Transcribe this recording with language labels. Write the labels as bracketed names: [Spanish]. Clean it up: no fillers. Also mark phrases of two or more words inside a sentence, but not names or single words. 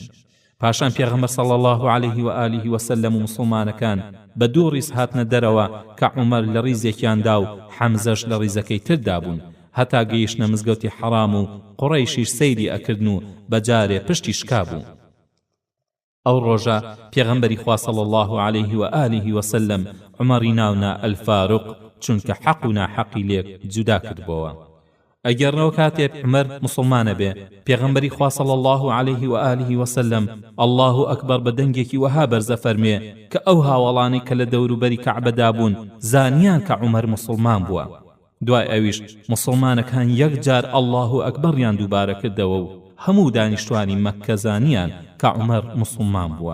[Central Kurdish] پاشان پێغەمبەر [Arabic] صلی الله عليه و آله وسلم [Central Kurdish] و مسلمانەکان بە دوو ڕیز هاتنە دەرەوە کە عومەر لە ڕیزێکیاندا و حەمزەش لە ڕیزەکەی تردا بوون هەتا گەیشتنە مزگەوتی حەرام و قوڕەیشیش سەیری ئەکردن و بەجارێ پشتی شکا بوو. ئەو ڕۆژە پێغەمبەری خوا [Arabic] صلی الله عليه و آله وسلم [Central Kurdish] عومەری ناونا ئەلفاروق چونکە حەق و ناحەقی لێک جودا کردبەوە. ئەگەرنەوە کاتێک عومەر مسلمانە بێ پێغەمبەری خوا [Arabic] صلی الله عليه و آله وسلم الله ئەکبەر [Central Kurdish] بە دەنگێکی وەها بەرزە فەرمێ کە ئەو هاوڵانی کە لە دەوروبەری کەعبەدا بوون زانیان کە عومەر مسلمان بووە. دوای ئەویش مسلمانەکان یەکجار [Arabic] الله ئەکبەریان [Central Kurdish] دووبارە کردەوە و هەموو دانیشتوانی مەککە زانیان کە عومەر مسلمان بووە.